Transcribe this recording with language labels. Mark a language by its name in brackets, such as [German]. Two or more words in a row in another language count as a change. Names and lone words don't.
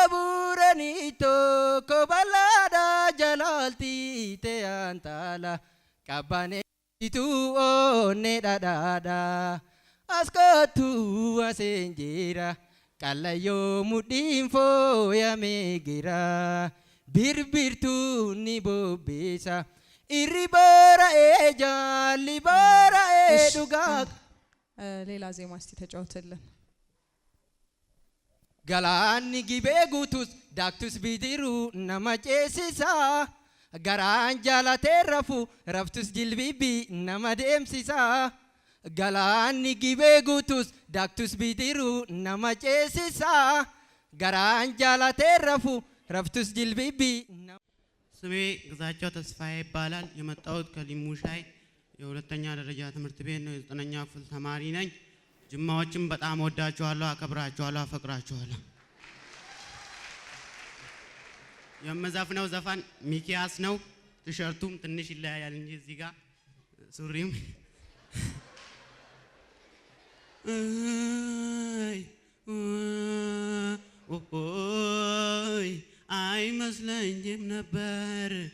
[Oromo] buuranii tokko bal'aadha jalaaltii ta'an taala qabbaneessitu oonnee dhadhaadha askootu waseen jira qallayyoo mudhiin fooyamee gira birbirtuu ni bobbeessa irri bara'ee jaalli bara'ee dhugaa [Amharic] ሌላ ዜማ እስቲ ተጫውትልን [Oromo] galaanni gibee guutus daaktus bidiru nama ceesisa garaan jaalatee rafu raftus jilbibi nama deemsisa galaanni gibee guutus daaktus bidiru nama ceesisa garaan jaalatee rafu raftus jilbibi [Amharic] ስሜ ግዛቸው ተስፋዬ ይባላል። የመጣሁት ከሊሙ ሻይ የሁለተኛ ደረጃ ትምህርት ቤት ነው። የዘጠነኛ ክፍል ተማሪ ነኝ። ጅማዎችን በጣም ወዳችኋለሁ፣ አከብራችኋለሁ፣ አፈቅራችኋለሁ። የምዘፍነው ዘፈን ሚኪያስ ነው። ቲሸርቱም ትንሽ ይለያያል እንጂ እዚህ ጋር ሱሪም ኦይ አይመስለኝም ነበር